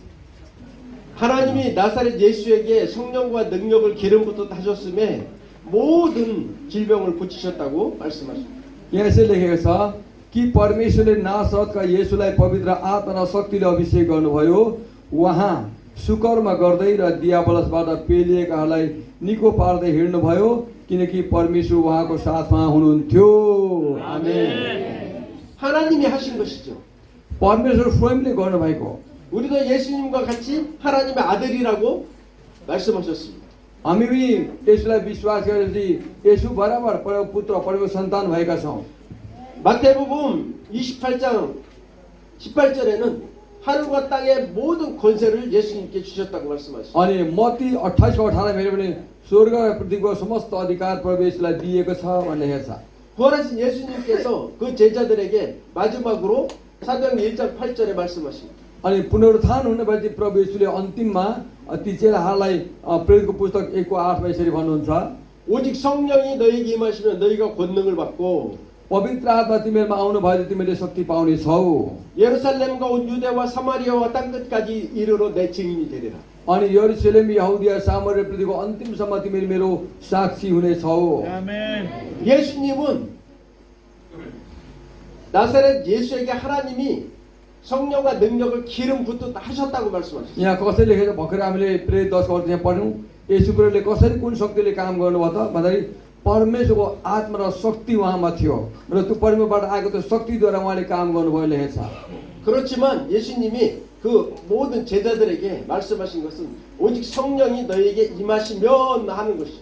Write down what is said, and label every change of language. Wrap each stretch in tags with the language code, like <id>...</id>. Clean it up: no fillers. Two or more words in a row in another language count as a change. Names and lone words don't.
<ko>하나님이 나사렛 예수에게 성령과 능력을 기름부터 하셨음에 모든 질병을 고치셨다고 말씀하십니다.</ko> <ne>यहाँ यसै लेखेको छ कि परमेश्वरले नासरतका येशूलाई पवित्र आत्मा र शक्तिले अभिषेक गर्नुभयो। उहाँ सुकर्म गर्दै र दियाबलसबाट पेलिएकाहरूलाई निको पार्दै हिँड्नुभयो किनकि परमेश्वर उहाँको साथमा हुनुहुन्थ्यो। आमेन।</ne> <ko>하나님이 하신 것이죠.</ko> <ne>परमेश्वर स्वयंले गर्नुभएको।</ne> <ko>우리도 예수님과 같이 하나님의 아들이라고 말씀하셨습니다.</ko> <ne>हामी पनि यसलाई विश्वास गरेपछि यसु बराबर परमको पुत्र परमको सन्तान भएका छौँ।</ne> <ko>마태복음 28장 18절에는 하늘과 땅의 모든 권세를 예수님께 주셨다고 말씀하셨습니다.</ko> <ne>अनि मत्ती 28को 18 हेऱ्यो भने स्वर्ग र पृथ्वीको समस्त अधिकार प्रवेशलाई दिएको छ भन्ने हेर्छ।</ne> <ko>부활하신 예수님께서 그 제자들에게 마지막으로 사도행전 1장 8절에 말씀하십니다.</ko> <ne>अनि पुनरुत्थान हुनेपछि प्रभु येशूले अन्तिममा ती चेलाहरूलाई प्रेरितको पुस्तक 1को 8मा यसरी भन्नुहुन्छ</ne> <ko>오직 성령이 너희에게 임하시면 너희가 권능을 받고</ko> <ne>पवित्र आत्मा तिमीहरूमा आउनु भयो तिमीले शक्ति पाउने छौ।</ne> <ko>예루살렘과 온 유대와 사마리아와 땅 끝까지 이르러 내 증인이 되리라.</ko> <ne>अनि यरुशलेम यहुदिया सामर्य पृथ्वीको अन्तिमसम्म तिमीहरू मेरो साक्षी हुनेछौ।</ne> <ko>예수님은 나사렛 예수에게 하나님이 성령과 능력을 기름 붓듯 하셨다고 말씀하셨어요.</ko> <ne>यहाँ कसरी लेखेको भर्खर हामीले प्रेरित 10 को यहाँ पढ्यौँ यसु प्रभुले कसरी कुन शक्तिले काम गर्नुभयो त भन्दाखेरि परमेश्वरको आत्मा र शक्ति उहाँमा थियो र त्यो परमेश्वरबाट आएको त्यो शक्तिद्वारा उहाँले काम गर्नुभयो लेखेको छ।</ne> <ko>그렇지만 예수님이 그 모든 제자들에게 말씀하신 것은 오직 성령이 너희에게 임하시면 하는 것이죠.</ko>